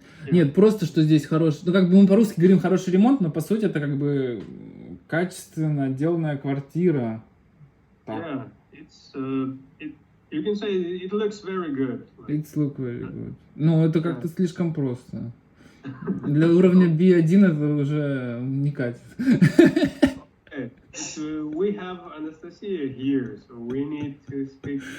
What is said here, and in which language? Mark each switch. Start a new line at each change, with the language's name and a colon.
Russian: Нет, просто что здесь хороший. Ну, как бы мы по-русски говорим хороший ремонт, но по сути это как бы качественно отделанная квартира.
English: Yeah, it's you can say it looks very good. It looks very good.
Russian: Ну, это как-то слишком просто. Для уровня B1 это уже не катит.
English: Okay. We have Anastasia here, so we need to speak.